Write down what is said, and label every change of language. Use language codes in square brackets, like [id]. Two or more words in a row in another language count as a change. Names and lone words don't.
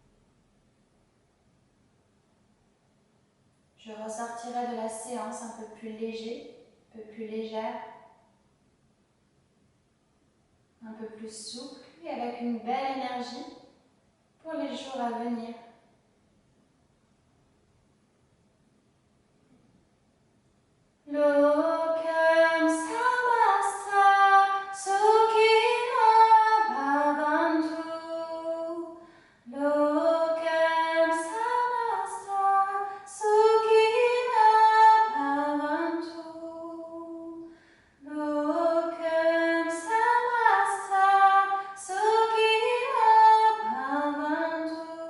[fr] Je ressortirai de la séance un peu plus léger, un peu plus légère, un peu plus souple et avec une belle énergie pour les jours à venir. [sa] लोकाः समस्ताः सुखिनो भवन्तु. लोकाः समस्ताः सुखिनो भवन्तु. लोकाः समस्ताः सुखिनो भवन्तु.